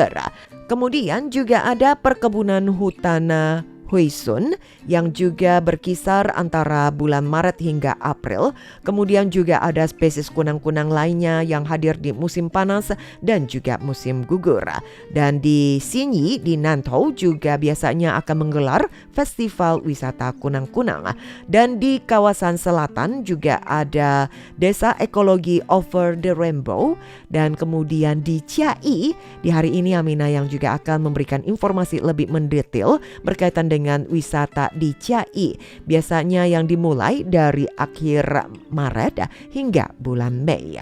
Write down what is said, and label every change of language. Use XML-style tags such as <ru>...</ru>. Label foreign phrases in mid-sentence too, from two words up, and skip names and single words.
<id>Kemudian juga ada perkebunan hutan Huisun yang juga berkisar antara bulan Maret hingga April. Kemudian juga ada spesies kunang-kunang lainnya yang hadir di musim panas dan juga musim gugur. Dan di Xinyi di Nantou juga biasanya akan menggelar festival wisata kunang-kunang. Dan di kawasan selatan juga ada Desa Ekologi Over the Rainbow. Dan kemudian di Chiayi di hari ini Aminah yang juga akan memberikan informasi lebih mendetail berkaitan dengan wisata di Chiayi, biasanya yang dimulai dari akhir Maret hingga bulan Mei.</id>